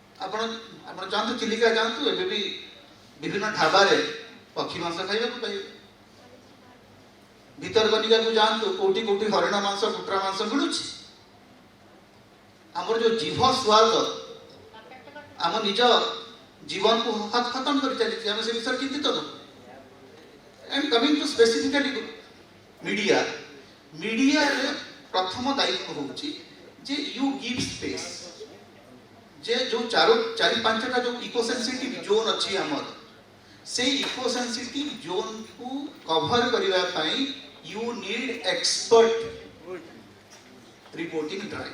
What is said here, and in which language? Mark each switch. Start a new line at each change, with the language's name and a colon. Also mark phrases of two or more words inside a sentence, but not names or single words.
Odia: ଆପଣ ଆପଣ ଯାଆନ୍ତୁ ଚିଲିକା ଯାଆନ୍ତୁ, ଏବେ ବି ବିଭିନ୍ନ ଢାବାରେ ପକ୍ଷୀ ମାଂସ ଖାଇବାକୁ ପାଇବେ। ଭିତରକନିକାକୁ ଯାଆନ୍ତୁ, କୋଉଠି କୋଉଠି ହରିଣ ମାଂସ, କୁକୁଡ଼ା ମାଂସ ମିଳୁଛି। ଆମର ଯୋଉ ଜିଭ ସ୍ୱାଦ ଆମ ନିଜ ଜୀବନକୁ ଖତମ କରି ଚାଲିଛି, ଆମେ ସେ ବିଷୟରେ ଚିନ୍ତିତ ନୁହଁ।
English: And coming to specifically media,
Odia: ମିଡ଼ିଆରେ ପ୍ରଥମ ଦାୟିତ୍ୱ ହେଉଛି ଯେ
English: you give space,
Odia: ଯେ ଯୋଉ ଚାରି ପାଞ୍ଚଟା ଯୋଉ
English: ecosensitive zone
Odia: ଅଛି ଆମର, ସେଇ ଇକୋସେନ୍ସିଟିଭ ଜୋନ୍କୁ କଭର କରିବା ପାଇଁ
English: you need expert reporting drive.